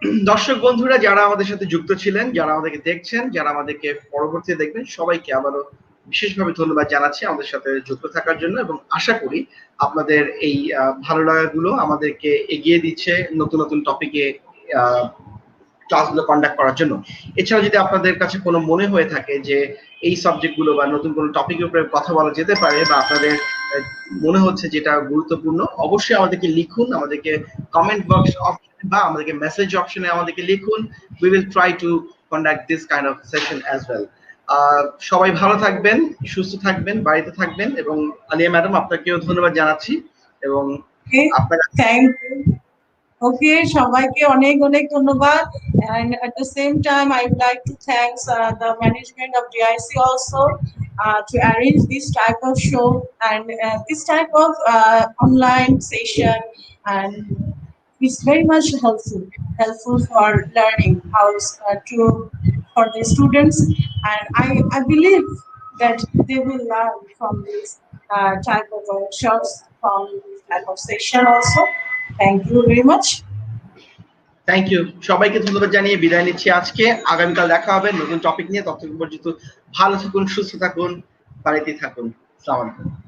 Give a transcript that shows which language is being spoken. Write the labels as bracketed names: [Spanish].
[Bangla] দর্শক বন্ধুরা যারা আমাদের সাথে যুক্ত ছিলেন, যারা আমাদেরকে দেখছেন, যারা আমাদেরকে পরবর্তীতে দেখবেন, সবাইকে আবারও বিশেষভাবে ধন্যবাদ জানাচ্ছি আমাদের সাথে যুক্ত থাকার জন্য, এবং আশা করি আপনাদের এই ভালো লাগাগুলো আমাদেরকে এগিয়ে দিচ্ছে নতুন নতুন টপিকে ক্লাসগুলো কন্ডাক্ট করার জন্য। এছাড়া যদি আপনাদের কাছে কোনো মনে হয়ে থাকে যে এই সাবজেক্টগুলো বা নতুন কোনো টপিকের উপরে কথা বলা যেতে পারে, বা আপনাদের মনে হচ্ছে যেটা গুরুত্বপূর্ণ, অবশ্যই আমাদেরকে লিখুন, আমাদেরকে কমেন্ট বক্স অপশনে বা আমাদেরকে মেসেজ অপশনে আমাদেরকে লিখুন। [English] We will try to conduct this kind of session as well. [Bangla] সবাই ভালো থাকবেন, সুস্থ থাকবেন, বাড়িতে থাকবেন, এবং আলিয়া ম্যাডাম আপনাকেও ধন্যবাদ জানাচ্ছি। এবং আপনার [English] Thank you. [Bangla] ওকে, সবাইকে অনেক অনেক ধন্যবাদ। [English] And at the same time, I would like to thank the management of DIC also to arrange this type of show and this type of online session, and it's very much helpful for learning how to for the students, and I believe that they will learn from this type of workshops, from this type of session also. Thank you very much. Thank you, [Bangla] সবাইকে ধন্যবাদ জানিয়ে বিদায় নিচ্ছি আজকে। আগামীকাল দেখা হবে নতুন টপিক নিয়ে। ততক্ষণ পর্যন্ত ভালো থাকুন, সুস্থ থাকুন, বাড়িতে থাকুন। আসসালামু আলাইকুম।